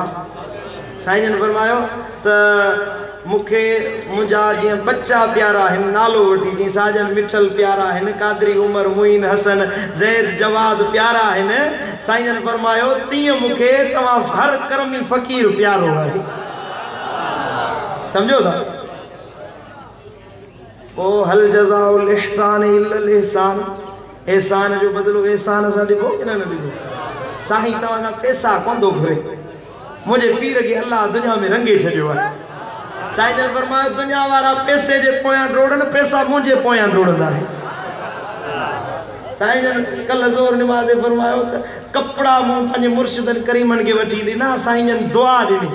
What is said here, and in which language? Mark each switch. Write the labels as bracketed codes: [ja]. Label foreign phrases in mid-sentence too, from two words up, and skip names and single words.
[sd] साईं जन फरमायो त मूंखे मुंहिंजा जीअं बच्चा प्यारा आहिनि, नालो वठी जीअं साजन मिठल प्यारा आहिनि, कादरी उमर मुइन हसन ज़ैद जवाद प्यारा आहिनि, साईं जन फरमायो तीअं मूंखे तव्हां हर कर्मी फ़क़ीर प्यारो आहे। सम्झो था? ओ [ar] هل جزاء الإحسان إلا الإحسان, [sd] एहसान जो बदिलो एहसान सां ॾिबो की न ॾिबो? साईं तव्हां खां पैसा कोन थो घुरे, मुंहिंजे पीर खे अल्लाह दुनिया में रंगे छॾियो आहे। साईं जन फरमायो दुनिया वारा पैसे जे पोयां डोड़नि, पैसा मुंहिंजे पोयां डोड़ंदा आहे। साईं जन कल ज़ोर निमाज़ फरमायो त कपिड़ा मूं पंहिंजे मुर्शिदनि करीमनि खे वठी ॾिना, साईं जन दुआ ॾिनी।